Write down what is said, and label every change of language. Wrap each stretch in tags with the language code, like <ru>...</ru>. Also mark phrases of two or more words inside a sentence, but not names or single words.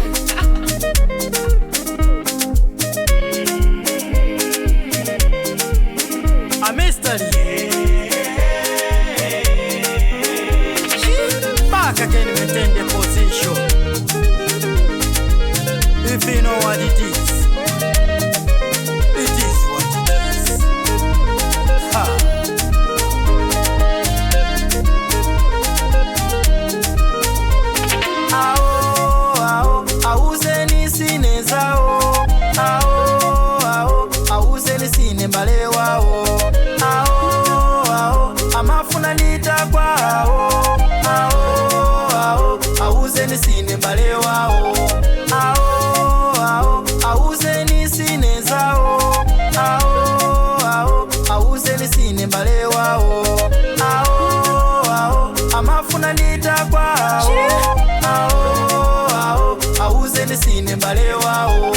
<en>A mystery. Back again, maintain the position. If you know what it is, it is what it is. Ha.</en> <ny>Auzeni sine zao, auzeni sine mbale wao, amafuna nita kwao, auzeni sine mbale wao, auzeni sine zao, auzeni sine mbale wao, amafuna nita kwao, auzeni sine mbale wao.</ny>